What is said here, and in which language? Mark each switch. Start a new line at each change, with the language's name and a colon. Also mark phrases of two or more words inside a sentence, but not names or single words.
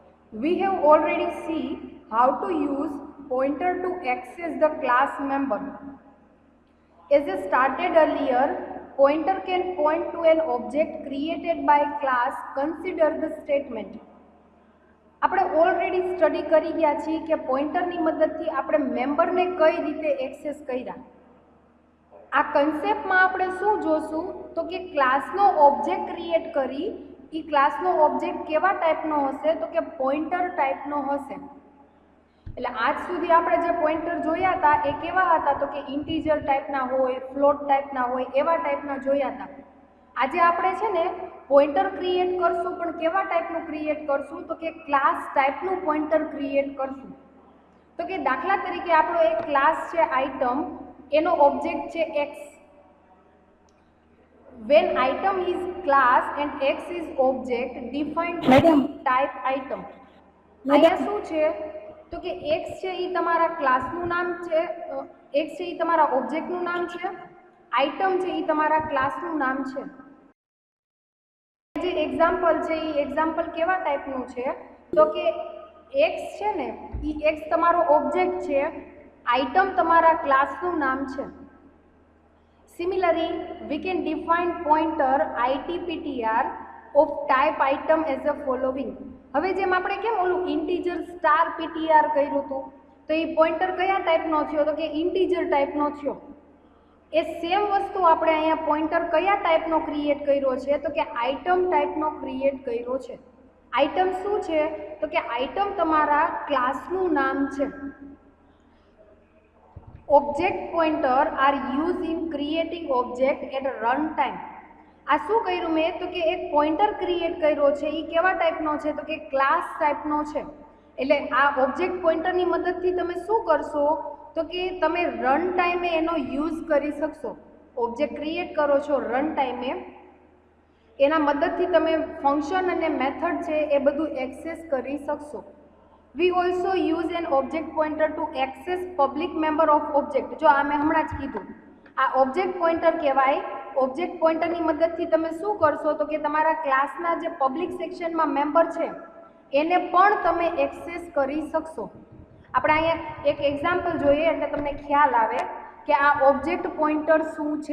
English: We have already seen how to use pointer to access the class member. As I started earlier, pointer can point to an object created by class. Consider the statement.
Gujarati: આપણે
English: already study
Gujarati: કરી ગયા છીએ કે પોઇન્ટરની મદદથી આપણે મેમ્બરને કઈ રીતે એક્સેસ કર્યા. આ કન્સેપ્ટમાં આપણે શું જોશું તો કે ક્લાસનો
English: object create
Gujarati: કરી એ ક્લાસનો ઓબ્જેક્ટ કેવા ટાઈપનો હશે તો કે પોઇન્ટર ટાઈપનો હશે. એટલે આજ સુધી આપણે જે પોઇન્ટર જોયા હતા એ કેવા હતા તો કે ઇન્ટીજર ટાઈપના હોય, ફ્લોટ ટાઈપના હોય, એવા ટાઈપના જોયા હતા. આજે આપણે છે ને
English: pointer create
Gujarati: કરશું, પણ કેવા ટાઈપનું ક્રિએટ કરશું તો કે ક્લાસ ટાઈપનું પોઇન્ટર ક્રિએટ કરશું. તો કે દાખલા તરીકે આપણો એક ક્લાસ છે આઇટમ, એનો ઓબ્જેક્ટ છે એક્સ.
English: when item is class and x is object defined type item.
Gujarati: અહીંયા શું છે તો કે x છે એ તમારા ક્લાસનું નામ છે, x છે એ તમારા ઓબ્જેક્ટનું નામ છે, આઇટમ છે એ તમારા ક્લાસનું નામ છે. જે એક્ઝામ્પલ છે એ એક્ઝામ્પલ કેવા ટાઈપનું છે તો કે x છે ને એ x તમારો ઓબ્જેક્ટ છે, આઇટમ તમારા ક્લાસનું નામ છે.
English: Similarly, we can define pointer itptr of type item as the following.
Gujarati: હવે જેમ આપણે કેમ ઓલું
English: integer star ptr
Gujarati: કર્યું હતું તો એ પોઇન્ટર કયા ટાઈપનો થયો તો કે ઇન્ટીજર ટાઈપનો થયો. એ સેમ વસ્તુ આપણે અહીંયા પોઇન્ટર કયા ટાઈપનો ક્રિએટ કર્યો છે તો કે આઇટમ ટાઈપનો ક્રિએટ કર્યો છે. આઇટમ શું છે તો કે આઇટમ તમારા ક્લાસનું નામ છે.
English: Object pointer are used in creating object at run time.
Gujarati: આ શું કર્યું મેં તો કે એક
English: pointer create
Gujarati: કર્યો છે એ કેવા ટાઈપનો છે તો કે ક્લાસ ટાઈપનો છે. એટલે આ ઓબ્જેક્ટ પોઇન્ટરની મદદથી તમે શું કરશો તો કે તમે રન ટાઈમે એનો યુઝ કરી શકશો.
English: object create
Gujarati: કરો છો રન ટાઈમે, એના મદદથી તમે ફંક્શન અને મેથડ છે એ બધું એક્સેસ કરી શકશો.
English: We also use an object pointer to access public member of object.
Gujarati: જો આ મેં હમણાં જ કીધું, આ
English: object pointer
Gujarati: કહેવાય. ઓબ્જેક્ટ પોઇન્ટરની મદદથી તમે શું કરશો તો કે તમારા ક્લાસના જે પબ્લિક સેક્શનમાં મેમ્બર છે એને પણ તમે એક્સેસ કરી શકશો. આપણે અહીંયા એક એક્ઝામ્પલ જોઈએ એટલે તમને ખ્યાલ આવે કે આ
English: object pointer
Gujarati: શું છે.